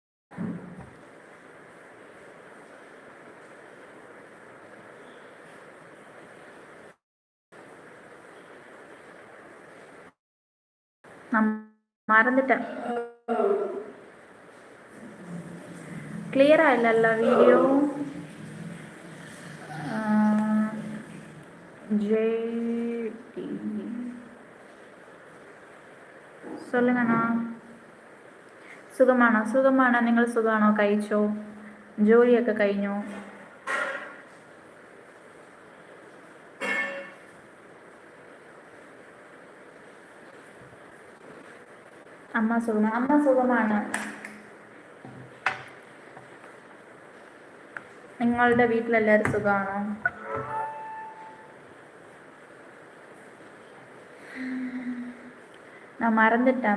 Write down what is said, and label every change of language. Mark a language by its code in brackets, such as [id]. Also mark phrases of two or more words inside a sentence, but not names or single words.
[ta] நான் மறந்துட்டேன். கிளியரா இல்லைல்ல வீடியோ? ஜேடி சொல்லுங்கண்ணா. [ml] സുഖമാണോ നിങ്ങൾ സുഖമാണോ? കഴിച്ചോ? ജോലിയൊക്കെ കഴിഞ്ഞോ? അമ്മ സുഖമാണ്. നിങ്ങളുടെ വീട്ടിലെല്ലാവരും സുഖമാണോ? [ta] நான் மறந்துட்டேன்.